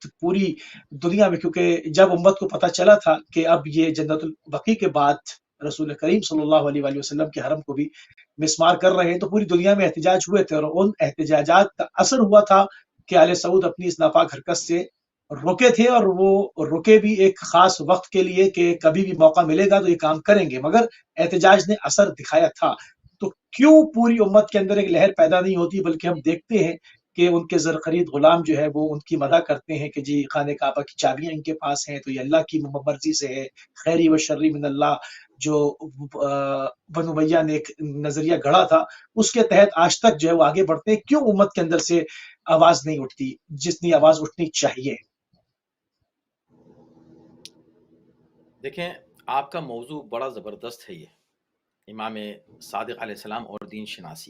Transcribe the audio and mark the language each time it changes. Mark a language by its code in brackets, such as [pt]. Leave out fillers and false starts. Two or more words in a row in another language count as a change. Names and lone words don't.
[ur] پوری دنیا میں، کیونکہ جب امت کو پتہ چلا تھا کہ اب یہ جنت البقیع کے بعد رسول کریم [ar] صلی اللہ علیہ وآلہ وسلم [ur] کے حرم کو بھی مسمار کر رہے ہیں، تو پوری دنیا میں احتجاج ہوئے تھے، اور ان احتجاجات کا اثر ہوا تھا کہ آل سعود اپنی اس ناپاک حرکت سے رکے تھے، اور وہ رکے بھی ایک خاص وقت کے لیے کہ کبھی بھی موقع ملے گا تو یہ کام کریں گے، مگر احتجاج نے اثر دکھایا تھا۔ تو کیوں پوری امت کے اندر ایک لہر پیدا نہیں ہوتی، بلکہ ہم دیکھتے ہیں کہ ان کے زرخرید غلام جو ہے وہ ان کی مدح کرتے ہیں کہ جی خانہ کعبہ کی چابیاں ان کے پاس ہیں، تو یہ اللہ کی مرضی سے ہے، [ar] خیری و شری من اللہ۔ [ur] جو بنو امیہ نے ایک نظریہ گڑھا تھا، اس کے تحت آج تک جو ہے وہ آگے بڑھتے ہیں۔ کیوں امت کے اندر سے آواز نہیں اٹھتی جتنی آواز اٹھنی چاہیے؟ دیکھیں، آپ کا موضوع بڑا زبردست ہے، یہ امام صادق [ar] علیہ السلام [ur] اور دین شناسی۔